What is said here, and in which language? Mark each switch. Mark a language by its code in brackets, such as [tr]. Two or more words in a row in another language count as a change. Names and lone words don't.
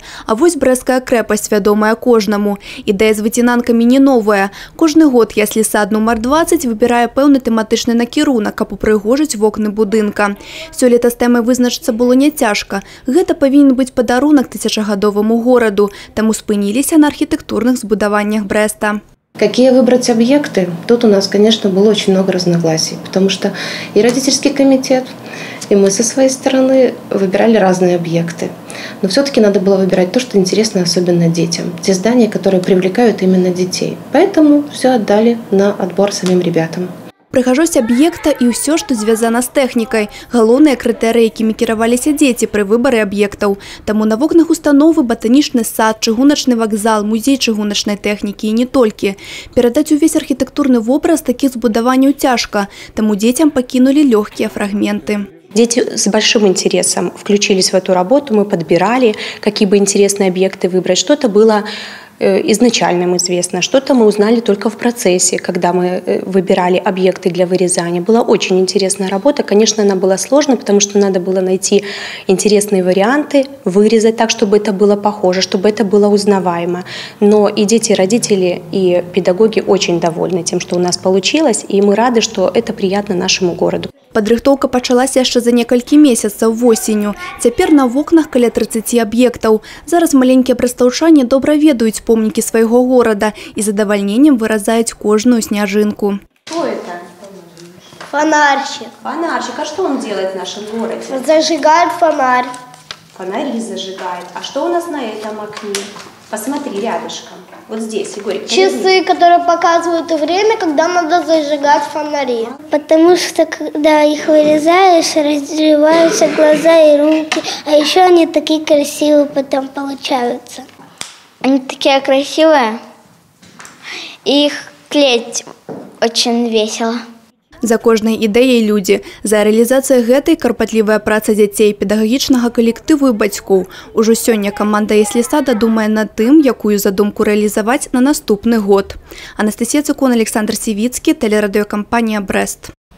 [be] А вось брэсцкая крэпасць вядомая кожнаму. Ідэя з выцінанкамі не новая. Кожны год яслі-сад нумар 20 выбірае пэўны тэматычны накірунак, каб упрыгожыць вокны будынка. Сёлета з тэмай вызначыцца было няцяжка. Гэта павінен быць падарунак тысячагадоваму гораду, таму спыніліся на архітэктурных збудаваннях Брэста. [ru] Какие выбрать объекты? Тут у нас, конечно, было очень много разногласий, потому что и родительский комитет, и мы со своей стороны выбирали разные объекты. Но все-таки надо было выбирать то, что интересно особенно детям. Те здания, которые привлекают именно детей. Поэтому все отдали на отбор самим ребятам. [be] Прыгажосць аб'екта і ўсё, што звязана з тэхнікай. Галоўныя крытэрыі, якімі кіраваліся дзеці пры выбары аб'ектаў. Таму на вокнах установы батанічны сад, чыгуначны вакзал, музей чыгуначнай тэхнікі і не толькі. Перадаць увесь архітэктурны вобраз такіх збудаванняў цяжка, таму дзецям пакінулі лёгкія фрагменты. [ru] Дети с большим интересом включились в эту работу, мы подбирали, какие бы интересные объекты выбрать. Что-то было изначально известно, что-то мы узнали только в процессе, когда мы выбирали объекты для вырезания. Была очень интересная работа. Конечно, она была сложной, потому что надо было найти интересные варианты, вырезать так, чтобы это было похоже, чтобы это было узнаваемо. Но и дети, и родители, и педагоги очень довольны тем, что у нас получилось, и мы рады, что это приятно нашему городу. [be] Падрыхтоўка пачалася яшчэ за некалькі месяцаў восенню. Цяпер на вокнах каля 30 аб'ектаў. Зараз маленькія брастаўчане добра ведаюць помнікі свайго горада і задавальненнем выразаюць кожную сняжынку. [ru] Что это? Фонарщик. Фонарщик. А что он делает в нашем городе? Зажигает фонарь. Фонари зажигает. А что у нас на этом окне? Посмотри рядышком. Вот здесь, Егорик. Часы, которые показывают время, когда надо зажигать фонари. Потому что, когда их вырезаешь, разрываются глаза и руки. А еще они такие красивые потом получаются. Они такие красивые. И их клеить очень весело. [be] За кожнай ідэяй людзі. За рэалізацыяй гэтай карпатлівая праца дзяцей, педагагічнага калектыву і бацькоў. Ужо сёння каманда яслі-сада думае над тым, якую задумку рэалізаваць на наступны год. Анастасія Цукун, Александр Сівіцкі, тэлерадыёкампанія «Брэст».